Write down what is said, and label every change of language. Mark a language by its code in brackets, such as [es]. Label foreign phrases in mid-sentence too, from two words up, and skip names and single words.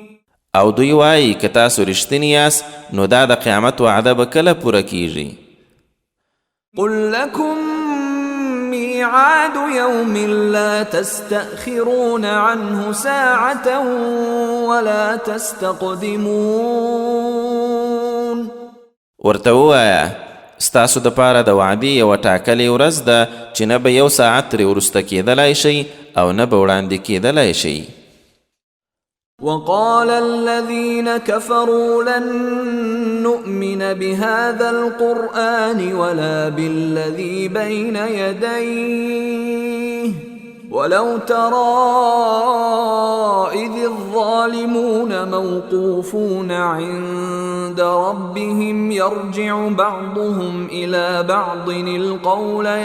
[ps] او دوی وایي که تاسو رښتیني یاست نو دا د قیامت وعده به کله پوره کیږي. [ar] قل لكم ميعاد يوم لا تستأخرون عنه ساعة ولا تستقدمون. [ps] ورته ووایه ستاسو دپاره د وعدې یوه ټاکلې ورځ ده چې نه به یو ساعت ترې وروسته کیدلی شئ او نه به وړاندې کیدلی شئ. [ar] وقال الذين كفروا لن نؤمن بهذا القرآن ولا بالذي بين يديه ولو ترى إذ الظالمون موقوفون عند ربهم يرجع بعضهم إلى بعض القول